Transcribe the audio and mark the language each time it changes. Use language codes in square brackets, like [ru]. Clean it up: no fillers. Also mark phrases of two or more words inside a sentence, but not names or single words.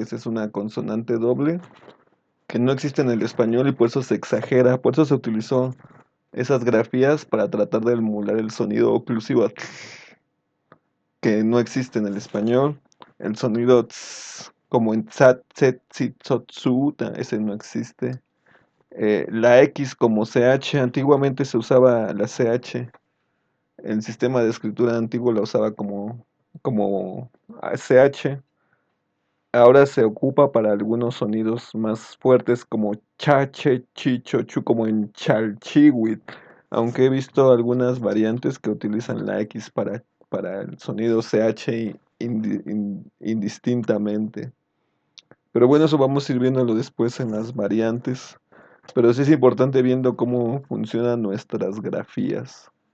[es] Esa es una consonante doble que no existe en el español y por eso se exagera, por eso se utilizó esas grafías para tratar de emular el sonido oclusivo que no existe en el español. El sonido ts, como en tsat, tset, tsit, tsot, tsu, ese no existe. La X como CH, antiguamente se usaba la CH. El sistema de escritura antiguo la usaba como CH. Ahora se ocupa para algunos sonidos más fuertes como cha, che, chi, cho, chu, como en chalchihuit. Aunque he visto algunas variantes que utilizan la X para el sonido CH indistintamente. Pero bueno, eso vamos a ir viéndolo después en las variantes. Pero sí es importante viendo cómo funcionan nuestras grafías.